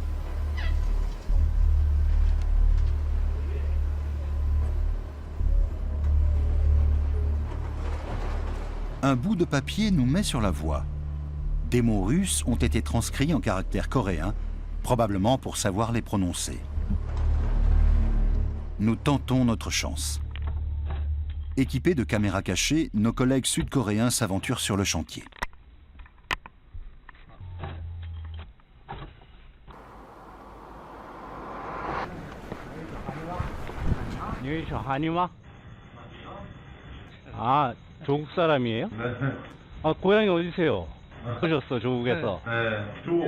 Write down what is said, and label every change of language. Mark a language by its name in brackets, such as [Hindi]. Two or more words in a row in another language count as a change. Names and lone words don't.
[French] Un bout de papier nous met sur la voie. Des mots russes ont été transcrits en caractères coréens, probablement pour savoir les prononcer. Nous tentons notre chance. Équipés de caméras cachées, nos collègues sud-coréens s'aventurent sur le chantier. [Korean] 조국 사람이에요? 아, 고향이 어디세요? 오셨어, 조국에서. 조국.